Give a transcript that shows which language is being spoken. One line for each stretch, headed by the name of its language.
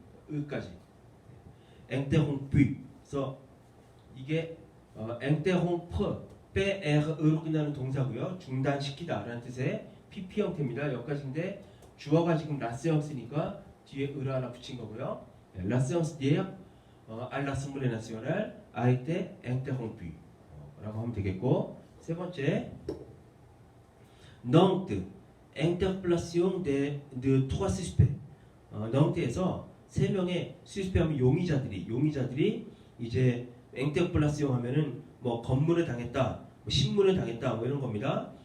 Korean: 으까지 interrompu. 그래서 이게 interrompre PRE로 끝나는 동사고요. 중단시키다라는 뜻의 PP 형태입니다. 여기까지인데 주어가 지금
French: la séance
Korean: 니까 뒤에 을을 하나 붙인 거고요.
French: La séance d'hier à l'Assemblée nationale a été interrompue
Korean: 라고 하면 되겠고 세 번째
French: Nantes interpellation de trois suspects.
Korean: 낭트에서 세 명의 수습하면 용의자들이 이제 앵테플라시옹 하면은 뭐 검문을 당했다, 뭐 신문을 당했다, 뭐 이런 겁니다.